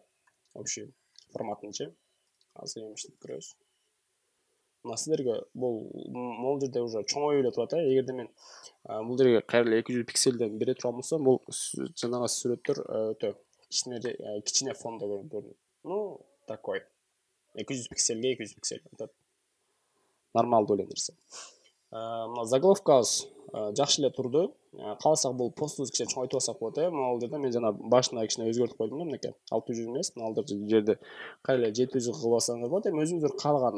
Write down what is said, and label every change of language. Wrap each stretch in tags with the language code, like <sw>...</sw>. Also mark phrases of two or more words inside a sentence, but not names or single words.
<ky>Общий форматынчы. Азыр эми иштеп көрөбүз. Мына силерге бул жерде уже чоңоюп эле турат. Эгерде мен бул жерге кайра эле 200 пикселден бере турган болсом, бул жанагы сүрөттөр өтө кичине фондо көрүнөт. Ну, такой. 200 пикселге 200 пиксель. Нормалдуу эле нерсе. Мына заголовкабыз жакшы эле турду. Кааласак бул постубузду кичине чоңойтуп алсак болот. Мына бул жерде мен жана башына кичине өзгөртүп койдум да мынеке. 600 эмес, мына жерде кайра эле 700 кылып алсаңыз болот. Эми өзүңүздөр каалаганда.</ky>